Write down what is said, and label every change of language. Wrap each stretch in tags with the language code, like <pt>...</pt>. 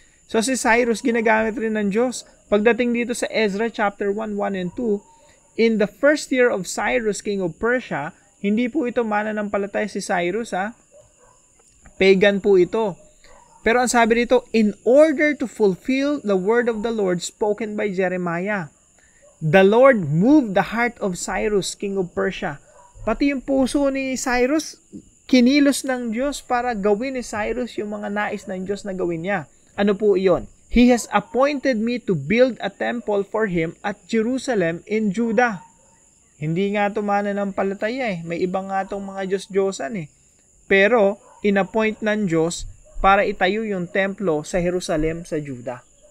<tl>So si Cyrus ginagamit rin ng Diyos. Pagdating dito sa Ezra chapter 1 and 2,</tl> <en>in the first year of Cyrus, king of Persia,</en> <tl>hindi po ito mananampalataya si Cyrus, pagan po ito. Pero ang sabi dito,</tl> <en>in order to fulfill the word of the Lord spoken by Jeremiah, the Lord moved the heart of Cyrus, king of Persia.</en> <tl>Pati yung puso ni Cyrus, kinilos ng Diyos para gawin ni Cyrus yung mga nais ng Diyos na gawin niya. Ano po iyon?</tl> <en>He has appointed me to build a temple for Him at Jerusalem in Judah.</en> <tl>Hindi nga ito mananampalataya May ibang nga itong mga Diyos-Diyosan Pero, inappoint ng Diyos para itayo yung templo sa Jerusalem sa Judah.</tl>